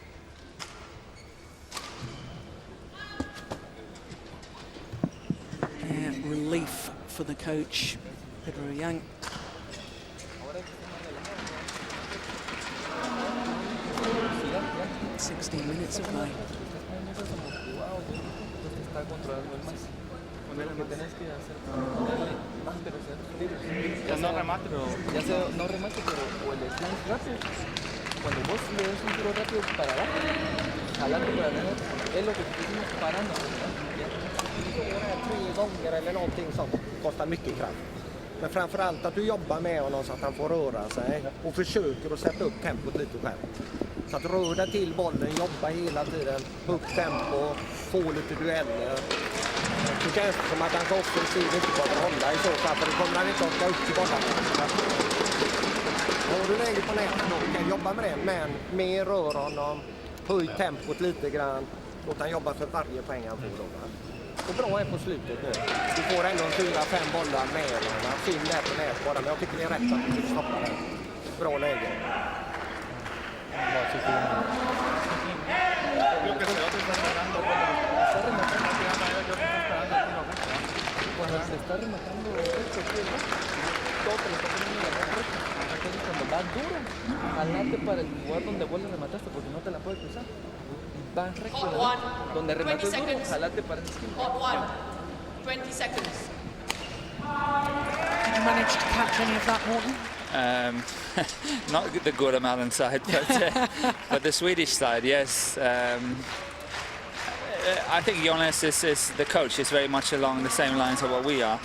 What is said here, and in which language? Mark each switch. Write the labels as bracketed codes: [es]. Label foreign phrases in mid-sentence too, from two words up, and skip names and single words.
[en] Yeah, relief for the coach, Pedro Yang. "16 minutes of play." [es] No remate, pero Ya sea, no remate, pero o el slam rápido. Cuando vos le das un tiro rápido para abajo, jalando para adelante, es lo que te estamos parando. [sv] Tre gånger eller någonting sånt kostar mycket kraft. Men framförallt att du jobbar med honom så att han får röra sig och försöker att sätta upp tempot lite själv. Så att rör dig till bollen, jobba hela tiden, högt tempo, få lite dueller. Så känns det som att han offensivt inte kommer att hålla i så fall, för då kommer han inte orka upp till bollen. Har du läge på nätet då kan jobba med det, men mer rör honom, höj tempot lite grann, låt han jobba för varje poäng han får då. Och bra är på slutet nu. Du får ändå 4-5 bollar med honom. Fin där på nät bara, men jag tycker det är rätt att du stoppar den. Bra läge. [es] Cuando se está rematando esto, todo te lo está poniendo en la mano recta. Entonces cuando va duro, jalate para el lugar donde vos le remataste porque no te la puedes cruzar. Va recto, ¿no? Donde remates duro, jalate para esa esquina. [en] Hot 1. 20 seconds. Did you manage to catch any of that, Morten? Not the Guatemalan side, but the Swedish side, yes. I think Jonas is the coach is very much along the same lines of what we are.